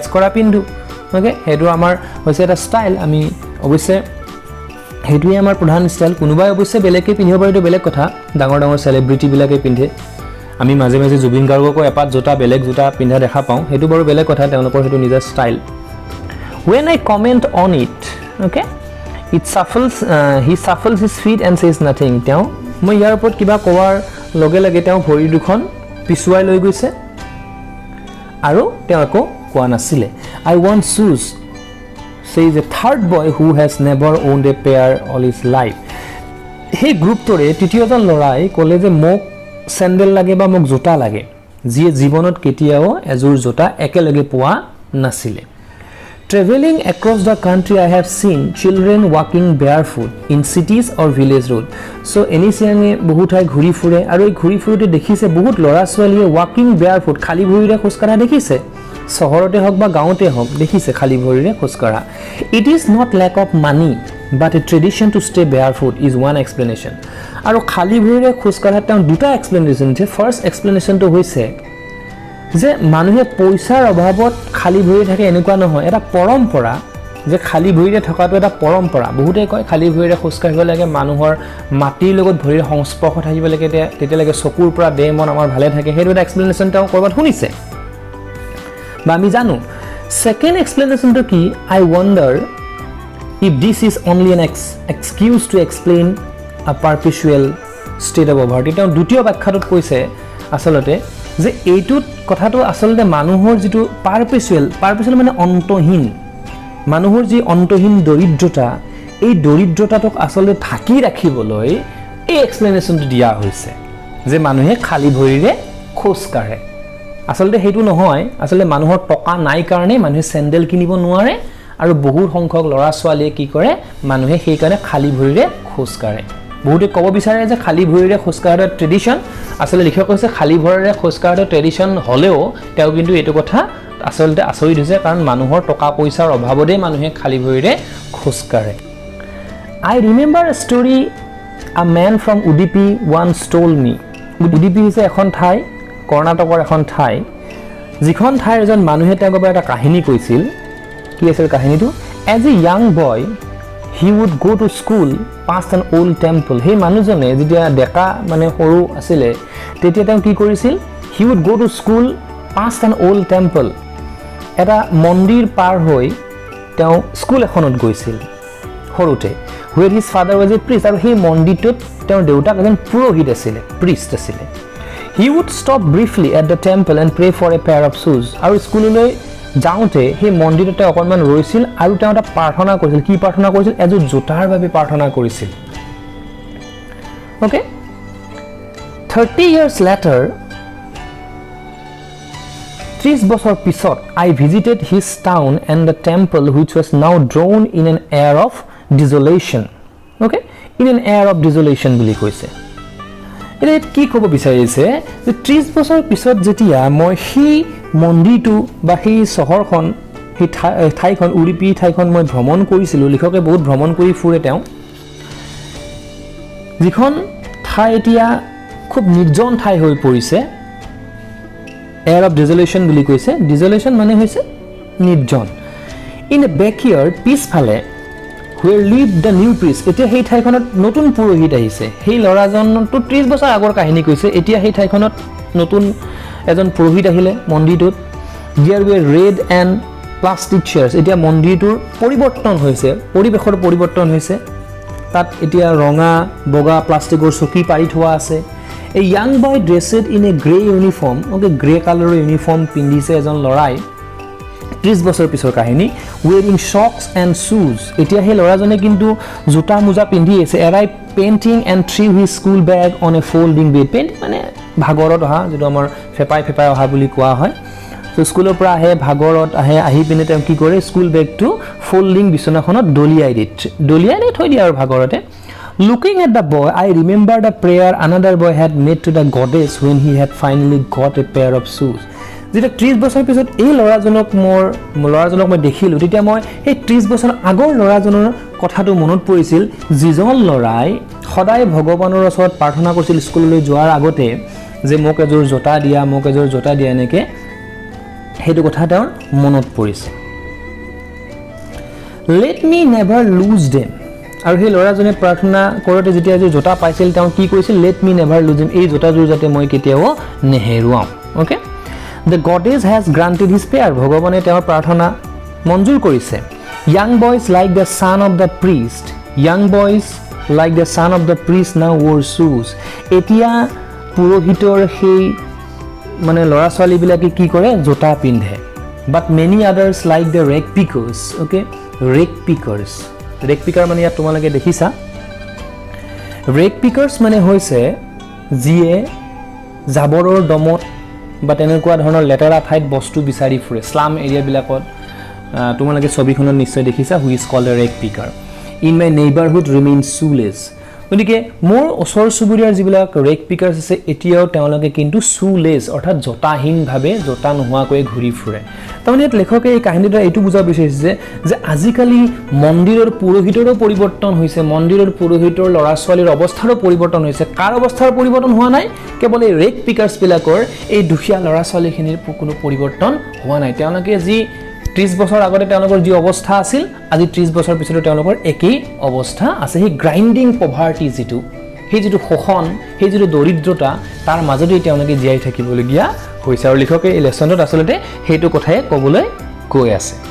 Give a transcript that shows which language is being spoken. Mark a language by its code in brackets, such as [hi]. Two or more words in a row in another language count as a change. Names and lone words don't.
[as] কৰা পিন্ধো অ'কে সেইটো আমাৰ হৈছে এটা ষ্টাইল আমি অৱশ্যে সেইটোৱে আমাৰ প্ৰধান ষ্টাইল কোনোবাই অৱশ্যে বেলেগকৈ পিন্ধিব পাৰে এইটো বেলেগ কথা ডাঙৰ চেলিব্ৰিটিবিলাকে পিন্ধে আমি মাজে মাজে জুবিন গাৰ্গকো এপাত জোতা বেলেগ জোতা পিন্ধা দেখা পাওঁ সেইটো বাৰু বেলেগ কথা তেওঁলোকৰ সেইটো নিজৰ ষ্টাইল [en] when I comment on it okay it shuffles he shuffles his feet and says nothing [as] তেওঁ মই ইয়াৰ ওপৰত কিবা কোৱাৰ লগে লগে তেওঁ ভৰি দুখন পিছুৱাই লৈ গৈছে আৰু তেওঁ আকৌ কোৱা নাছিলে [en] I want shoes says a third boy who has never owned a pair all his life [as] সেই গ্ৰুপটোৰে তৃতীয়জন ল'ৰাই ক'লে যে মোক চেণ্ডেল লাগে বা মোক জোতা লাগে যিয়ে জীৱনত কেতিয়াও এযোৰ জোতা একেলগে পোৱা নাছিলে [en] Traveling across the country, I have seen children walking barefoot in cities or village road. So, [as] এনেচিয়াঙে বহুত ঠাই ঘূৰি ফুৰে আৰু এই ঘূৰি ফুৰোতে দেখিছে বহুত ল'ৰা ছোৱালীয়ে [en] walking barefoot [as] খালী ভৰিৰে খোজকাঢ়া দেখিছে চহৰতে হওক বা গাঁৱতে হওক দেখিছে খালী ভৰিৰে খোজকাঢ়া [en] It is not lack of money, but a tradition to stay barefoot is one explanation. [as] আৰু খালী ভৰিৰে খোজকাঢ়া তেওঁ দুটা এক্সপ্লেনেশ্যন দিছে ফাৰ্ষ্ট এক্সপ্লেনেশ্যনটো হৈছে যে মানুহে পইচাৰ অভাৱত খালী ভৰি থাকে এনেকুৱা নহয় এটা পৰম্পৰা যে খালী ভৰিৰে থকাটো এটা পৰম্পৰা বহুতে কয় খালী ভৰিৰে খোজ কাঢ়িব লাগে মানুহৰ মাটিৰ লগত ভৰিৰ সংস্পৰ্শ থাকিব লাগে তেতিয়ালৈকে চকুৰ পৰা দেহ মন আমাৰ ভালে থাকে সেইটো এটা এক্সপ্লেনেশ্যন তেওঁ ক'ৰবাত শুনিছে বা আমি জানো [en] Second explanation to ki, I wonder if this is only an excuse to explain a perpetual state of poverty. [as] তেওঁ দ্বিতীয় ব্যাখ্যাটোত কৈছে আসলতে যে এইটোত কথাটো আসলতে মানুহৰ যেটো পারপেচুয়াল মানে অন্তহীন মানুহৰ যি অন্তহীন দৰিদ্ৰতা এই দৰিদ্ৰতাটোক আসলতে ঢাকি ৰাখিবলৈ এই এক্সপ্লেনেশনটো দিয়া হৈছে যে মানুহে খালি ভৰিৰে খোজ কাঢ়ে আসলতে হেতু নহয় আসলতে মানুহৰ টকা নাই কাৰণে মানুহে স্যান্ডেল কিনিব নোৱাৰে আৰু বহু সংখ্যক লৰা ছোৱালীয়ে কি কৰে মানুহে সেই কাৰণে খালি ভৰিৰে খোজ কাঢ়ে বহুতে ক'ব বিচাৰে যে খালি ভৰিৰে খোজ কাঢ়াৰ ট্ৰেডিশন আসলে লিখক কৈছে খালি ভৰিৰে খোজ কাঢ়াৰ ট্ৰেডিশন হলেও তেওঁ কিন্তু এইটো কথা আসলতে আচৰিত হৈছে কাৰণ মানুহৰ টকা পইচাৰ অভাৱতে মানুহে খালি ভৰিৰে খোজ কাঢ়ে [en] I remember a story a man from Udupi once told me. [as] Udupi হৈছে এখন ঠাই কৰ্ণাটকৰ এখন ঠাই যিখন ঠাইৰ এজন মানুহে তেওঁক এটা কাহিনী কৈছিল কি আছিল কাহিনীটো [en] as a young boy he would go to school past an old temple [as] হে মানুহজনে যেতিয়া ডেকা মানে সৰু আছিল তেতিয়া তেওঁ কি কৰিছিল [en] he would go to school past an old temple [as] এটা মন্দিৰ পাৰ হৈ তেওঁ স্কুল এখনত গৈছিল সৰুতে [en] where his father was a priest [as] আৰু হে মন্দিৰটোত তেওঁৰ দেউতাক এজন পুৰোহিত আছিল priest আছিল [en] he would stop briefly at the temple and pray for a pair of shoes [as] আৰু স্কুললৈ যাওঁতে হে মন্দিৰতে অকনমান ৰৈছিল আৰু তেওঁ এটা প্ৰাৰ্থনা কৰিছিল কি প্ৰাৰ্থনা কৰিছিল এযোৰ জোতাৰ বাবে প্ৰাৰ্থনা কৰিছিল okay 30 years later 30 বছৰ পিছত I visited his town and the temple which was [en] now drawn in an air of desolation okay in an air of desolation [as] বুলি কৈছে এটা কি ক'ব বিচাৰিছে যে 30 বছৰ পিছত যেতিয়া মই হি মন্দিৰটো বা হি চহৰখন হি ঠাইখন উৰিপি ঠাইখন মই ভ্ৰমণ কৰিছিলো লিখকে বহুত ভ্ৰমণ কৰি ফুৰে তেওঁ যিখন ঠাই এতিয়া খুব নিৰ্জন ঠাই হৈ পৰিছে [en] air of desolation [as] বুলি কৈছে desolation মানে হৈছে নিৰ্জন [en] in a backyard [as] পিছফালে [en] where lived the new priest [as] এতিয়া সেই ঠাইখনত নতুন পুৰোহিত আহিছে সেই লৰাজনটো 30 বছৰ আগৰ কাহিনী কৈছে এতিয়া সেই ঠাইখনত নতুন এজন পুৰোহিত আহিলে মন্দিৰটোত [en] there were red and plastic chairs [as] এতিয়া মন্দিৰটোৰ পৰিৱৰ্তন হৈছে পৰিবেশৰ পৰিৱৰ্তন হৈছে তাত এতিয়া ৰঙা বগা প্লাষ্টিকৰ চকী পাৰি থোৱা আছে [en] a young boy dressed in a gray uniform okay gray color uniform [as] পিন্ধিছে এজন লৰাই 30 বছৰ পিছৰ কাহিনী [en] wearing socks and shoes [as] এতিয়া হে লৰাজনে কিন্তু জোতা মোজা পিন্ধি আছে এৰাই [en] painting and threw his school bag on a folding bed [as] paint মানে ভাগৰত অহা যেটো আমাৰ ফেপাই অহা বুলি কোৱা হয় সো স্কুলৰ পৰা আহে ভাগৰত আহি পিনে তেওঁ কি কৰে স্কুল বেগটো ফোল্ডিং বিছনাখনত দলিয়াই থৈ দিয়ে আৰু ভাগৰতে [en] looking at the boy I remembered a prayer another boy had made to the goddess when he had finally got a pair of shoes [as] যেটা 30 বছৰ পিছত এই লৰাজনক মই দেখিলো তেতিয়া মই এই 30 বছৰ আগৰ লৰাজনৰ কথাটো মনত পৰিছিল যিজন লৰাই সদায় ভগৱানৰ ওচৰত প্ৰাৰ্থনা কৰিছিল স্কুললৈ যোৱাৰ আগতে যে মোক এযোৰ জোতা দিয়া এনেকে হেতু কথা তেওঁৰ মনত পৰিছে [en] let me never lose them [as] আৰু সেই লৰাজনে প্ৰাৰ্থনা কৰোতে যেতিয়া যে জোতা পাইছিল তেওঁ কি কৈছিল [en] let me never lose them [as] এই জোতাযোৰ যাতে মই কেতিয়াও নেহেৰুৱাম [en] okay the goddess has granted his prayer [as] ভগৱানে তেওঁৰ প্ৰাৰ্থনা মঞ্জুৰ কৰিছে [en] young boys like the son of the priest now wore shoes [as] এতিয়া পুৰোহিতৰ সেই মানে লৰা ছোৱালী বিলাকে কি কৰে জোতা পিন্ধে [en] but many others like the rake pickers okay rake picker [as] মানে ইয়াত তোমালোকে দেখিছা [en] rake pickers [as] মানে হৈছে যিয়ে জাবৰৰ দমত বা তেনেকুৱা ধৰণৰ লেতেৰা ঠাইত বস্তু বিচাৰি ফুৰে স্লাম এৰিয়া বিলাকত তোমালোকে ছবিখনত নিশ্চয় দেখিছা [en] who is called a rake picker in my neighborhood remains shoeless [as] গতিকে মোৰ ওচৰ চুবুৰীয়াৰ যিবিলাক [en] rake pickers [as] আছে এতিয়াও তেওঁলোকে কিন্তু shoeless অৰ্থাৎ জোতাহীন ভাবে জোতা নোহোৱাকৈ ঘূৰি ফুৰে তাৰমানে লেখকে এই কাহিনীটো এইটো বুজা বিচাৰিছে যে আজিকালি মন্দিৰৰ পুৰোহিতৰো পৰিৱৰ্তন হৈছে মন্দিৰৰ পুৰোহিতৰ লৰা ছোৱালীৰ অৱস্থাৰো পৰিৱৰ্তন হৈছে কাৰ অৱস্থাৰ পৰিৱৰ্তন হোৱা নাই কেৱল এই [en] rake pickers [as] বিলাকৰ এই দুখীয়া লৰা ছোৱালীখিনিৰ কোনো পৰিৱৰ্তন হোৱা নাই তেওঁলোকে যি 30 বছৰ আগতে তেওঁলোকৰ যি অৱস্থা আছিল আজি 30 বছৰ পিছত তেওঁলোকৰ একেই অৱস্থা আছে হে [en] grinding poverty [as] যেটো শোষণ হে যেটো দৰিদ্ৰতা তাৰ মাজতে তেওঁলোকে জীয়াই থাকিবলগীয়া হৈছে আৰু লিখকে এই লেসনত আসলতে হেতু কথাই কবলৈ কৈ আছে